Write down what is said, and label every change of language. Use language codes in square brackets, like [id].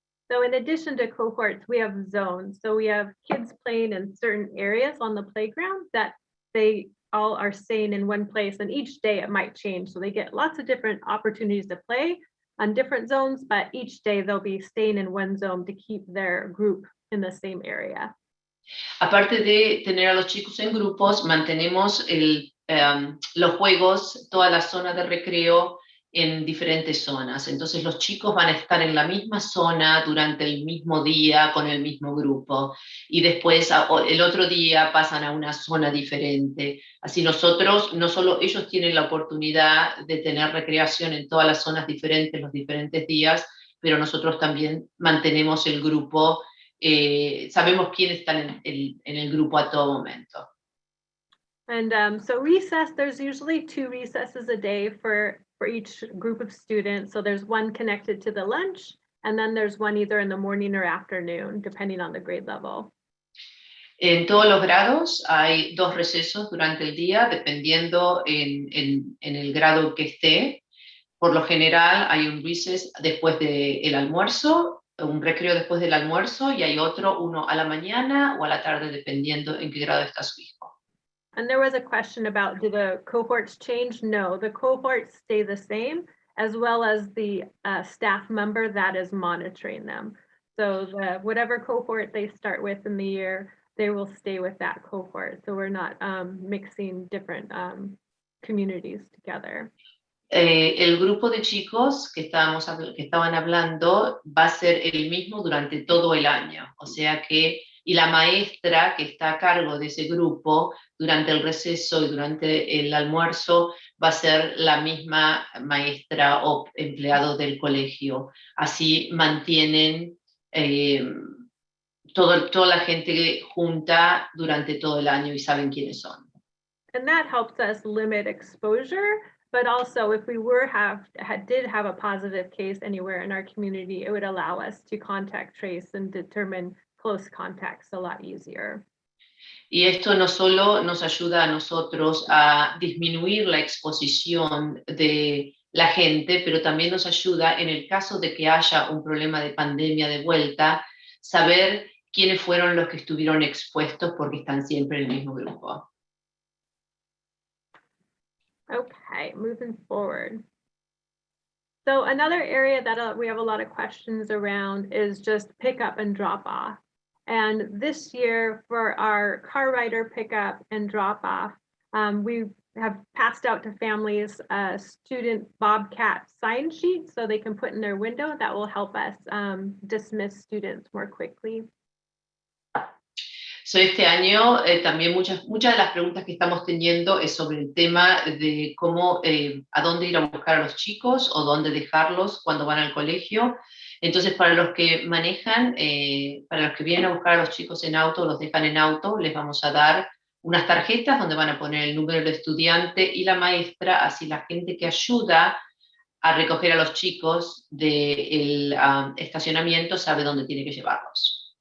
[en] So in addition to cohorts, we have zones. So we have kids playing in certain areas on the playground that they all are staying in one place, and each day it might change. So they get lots of different opportunities to play on different zones, but each day they'll be staying in one zone to keep their group in the same area. [es] Aparte de tener a los chicos en grupos, mantenemos los juegos, toda la zona de recreo en diferentes zonas. Entonces los chicos van a estar en la misma zona durante el mismo día con el mismo grupo y después el otro día pasan a una zona diferente. Así nosotros, no solo ellos tienen la oportunidad de tener recreación en todas las zonas diferentes los diferentes días, pero nosotros también mantenemos el grupo, sabemos quiénes están en el grupo a todo momento. [en] And so recess, there's usually 2 recesses a day for each group of students. So there's one connected to the lunch, and then there's one either in the morning or afternoon, depending on the grade level. [es] En todos los grados hay 2 recesos durante el día, dependiendo en el grado que esté. Por lo general hay un recess después del almuerzo, un recreo después del almuerzo y hay uno a la mañana o a la tarde dependiendo en qué grado está su hijo. [en] And there was a question about, do the cohorts change? No, the cohorts stay the same, as well as the staff member that is monitoring them. So whatever cohort they start with in the year, they will stay with that cohort. So we're not mixing different communities together. [es] El grupo de chicos que estaban hablando va a ser el mismo durante todo el año, o sea que, y la maestra que está a cargo de ese grupo durante el receso y durante el almuerzo va a ser la misma maestra o empleado del colegio. Así mantienen toda la gente junta durante todo el año y saben quiénes son. [en] And that helps us limit exposure, but also if we did have a positive case anywhere in our community, it would allow us to contact trace and determine close contacts a lot easier. [es] Y esto no solo nos ayuda a nosotros a disminuir la exposición de la gente, pero también nos ayuda en el caso de que haya un problema de pandemia de vuelta, saber quiénes fueron los que estuvieron expuestos porque están siempre en el mismo grupo. [en] Okay, moving forward. So another area that we have a lot of questions around is just pickup and drop off. And this year for our car rider pickup and drop off, we have passed out to families a student Bobcat sign sheet so they can put in their window. That will help us dismiss students more quickly. [es] So este año también muchas de las preguntas que estamos teniendo es sobre el tema de cómo, a dónde ir a buscar a los chicos o dónde dejarlos cuando van al colegio. Entonces, para los que manejan, para los que vienen a buscar a los chicos en auto, los dejan en auto, les vamos a dar unas tarjetas donde van a poner el número del estudiante y la maestra, así la gente que ayuda a recoger a los chicos del estacionamiento sabe dónde tiene que llevarlos.